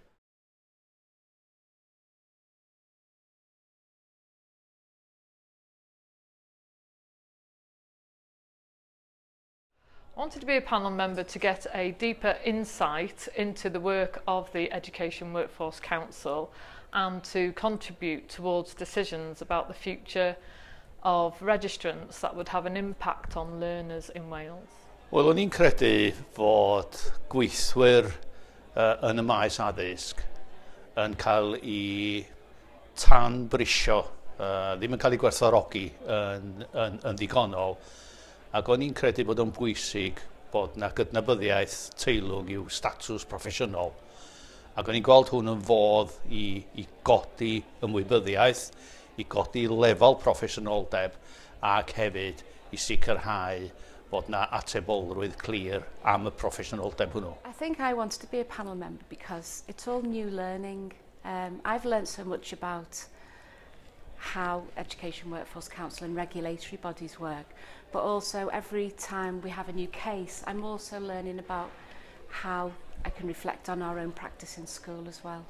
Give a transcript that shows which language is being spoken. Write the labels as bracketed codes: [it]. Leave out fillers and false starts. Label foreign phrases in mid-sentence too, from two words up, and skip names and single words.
[en] I wanted to be a panel member to get a deeper insight into the work of the Education Workforce Council and to contribute towards decisions about the future of registrants that would have an impact on learners in Wales. [cy] Wel, o'n i'n credu fod gweithwyr yn y maes addysg yn cael ei tanbrisio, ddim yn cael ei gwerthfawrogi yn ddigonol, ac o'n i'n credu bod o'n bwysig bod yna gydnabyddiaeth teilwng i'w statws proffesiynol. Ac o'n i'n gweld hwn yn fodd i godi ymwybyddiaeth, i godi lefel proffesiynoldeb, ac hefyd i sicrhau bod yna atebolrwydd clir am y proffesiynoldeb hwnnw. [en] I think I wanted to be a panel member because it's all new learning. I've learned so much about how Education Workforce Council and regulatory bodies work, but also every time we have a new case, I'm also learning about how I can reflect on our own practice in school as well.